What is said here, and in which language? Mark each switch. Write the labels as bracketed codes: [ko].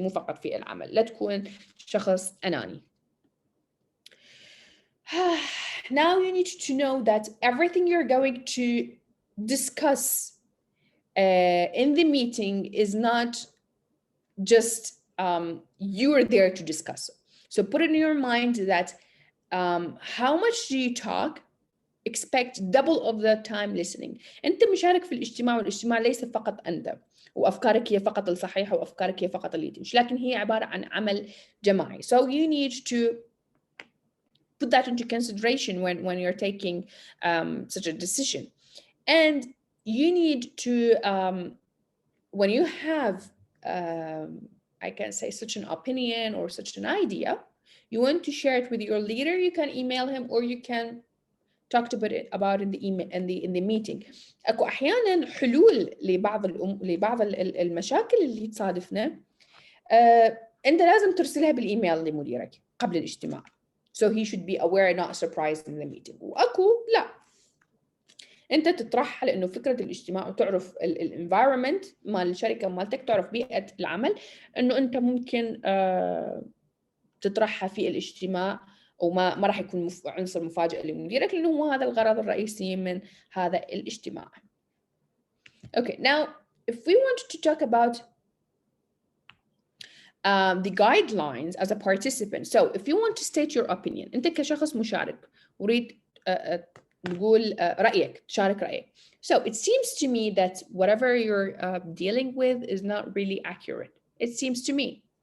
[ar] مو فقط في العمل، لا تكون شخص أناني. [en] Now you need to know that everything you're going to discuss in the meeting is not just you're there to discuss. So put in your mind that how much do you talk? Expect double of the time listening. [ar] أنت مشارك في الاجتماع والاجتماع ليس فقط أنت وأفكارك هي فقط الصحيحة وأفكارك هي فقط اللي تمشي، لكن هي عبارة عن عمل جماعي. [en] So you need to put that into consideration when you're taking such a decision. And you need to, when you have, I can say such an opinion or such an idea, you want to share it with your leader, you can email him or you can talk about in the email in the meeting. [ar] أكو أحيانا حلول لبعض المشاكل اللي تصادفنا. أنت لازم ترسلها بالإيميل لمديرك قبل الاجتماع. [en] So he should be aware and not surprised in the meeting. [ar] واكو لا، انت تطرحها لانه فكره الاجتماع وتعرف الانفايرمنت مال الشركه مالتك، تعرف بيئه العمل، انه انت ممكن تطرحها في الاجتماع، وما راح يكون عنصر مفاجئ لمديرك، لانه هو هذا الغرض الرئيسي من هذا الاجتماع. [en] Okay, now if we want to talk about the guidelines as a participant. So if you want to state your opinion, [ar] انت كشخص مشارك وريد تقول رأيك، تشارك رأيك. [en] So it seems to me that whatever you're dealing with is not really accurate. It seems to me.